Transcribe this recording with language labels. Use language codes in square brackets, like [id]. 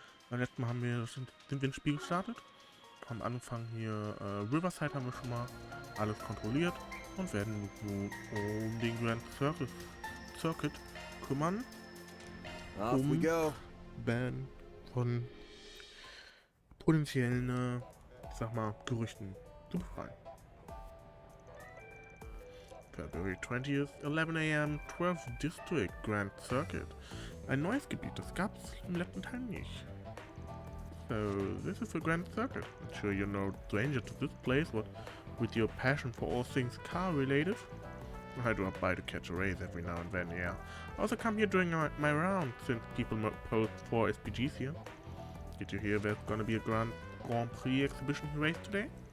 [de] Beim letzten Mal sind wir ins Spiel gestartet, haben angefangen hier, Riverside haben wir schon mal alles kontrolliert und werden nun um den Grand Circuit kümmern, um Ban von potenziellen, sag mal, Gerüchten zu befreien. [en] February 20th, 11 AM, 12th District, Grand Circuit. [de] Ein neues Gebiet, das gab's im letzten Teil nicht. [en] So, this is the Grand Circuit. I'm sure you're no stranger to this place, what with your passion for all things car-related. I do by to catch a race every now and then, yeah. I also come here during my round, since people post 4 SPGs here. Did you hear there's gonna be a Grand Prix exhibition race today?